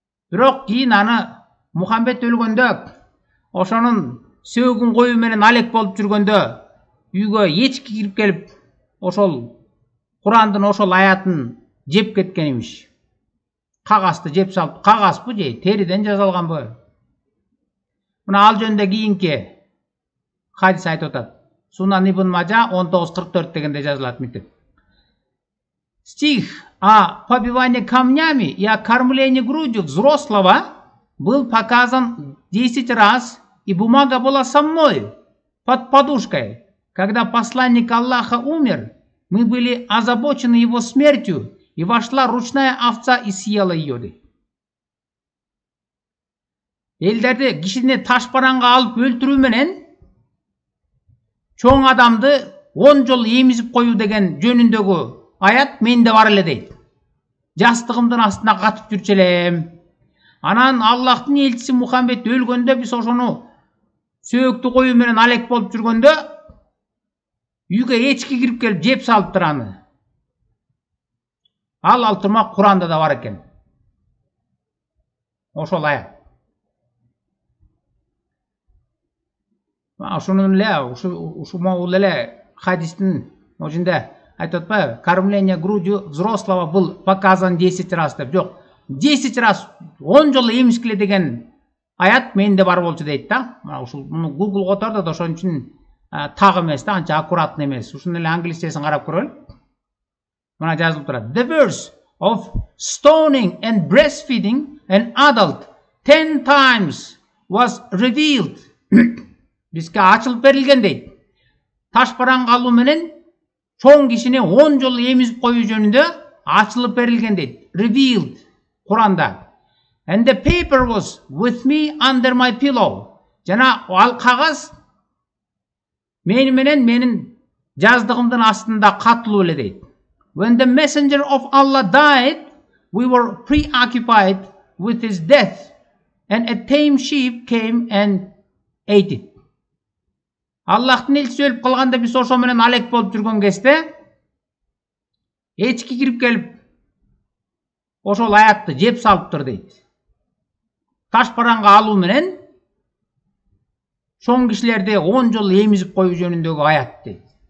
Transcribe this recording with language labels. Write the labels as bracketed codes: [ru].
[ky] Бирок кийин аны Мухаммед өлгөндө, ошонун сөөгүн коюу менен алек болуп жүргөндө үйгө эчки кирип келип, ошол Курандын ошол аятын жеп кеткен имиш. Кагазды жеп салып, кагазбы же териден жазалганбы? Мына ал жөнүндө кийинки хадис айтып атат. Сунан Ибн Мажа 19:44 дегенде жазылат мынтип. [ru] Стих о побивании камнями и о кормлении грудью взрослого был показан 10 раз, и бумага была со мной под подушкой. Когда посланник Аллаха умер, мы были озабочены его смертью, и вошла ручная овца и съела ее. [ky] Элдерди кишини ташбаранга алып өлтүрүү менен чоң адамды 10 жолу эмизип коюу деген жөнүндөгү аят менде бар эле дейт. Жастыгымдын астына катып жүрчү элем. Анан Аллахтын элчиси Мухаммед өлгөндө, биз ошону сөөктү коюу менен алек болуп жүргөндө үйгө эчки кирип келип жеп салыптыр аны. Ал турмак Куранда да бар экен. Ошол аят. Ушунун эле, ушул эле хадистин ошонда айтып атпайбы? [ru] Кормление грудью взрослого был показан 10 раз деп. [ky] Жок, [ru] 10 раз [ky] 10 жолу эмискиле деген аят менде бар болчу дейт да. Ушул Google которду да ошон үчүн так эмес да, анча аккуратный эмес. Ушунун эле англисчесин карап көрөлү. Мына жазылып турат. [en] The verse of stoning and breastfeeding an adult 10 times was revealed. [ky] Бизге ачылып берилген дейт. Ташбаранга алуу менен чоң кишини 10 жолу эмизип коюу жөнүндө ачылып берилген дейт. Revealed Куранда. [en] And the paper was with me under my pillow. [ky] Жана ал кагаз менин жаздыгымдын астында катылуу эле дейт. [en] When the messenger of Allah died, we were preoccupied with his death, and a tame sheep came and ate it. [ky] Аллахтын элчиси өлүп калганда биз ошо менен алек болуп жүргөн кезде эчки кирип келип ошол аятты жеп салыптыр дейт. Ташбаранга алуу менен чоң кишилерди 10 жолу эмизип коюу жөнүндөгү аят дейт.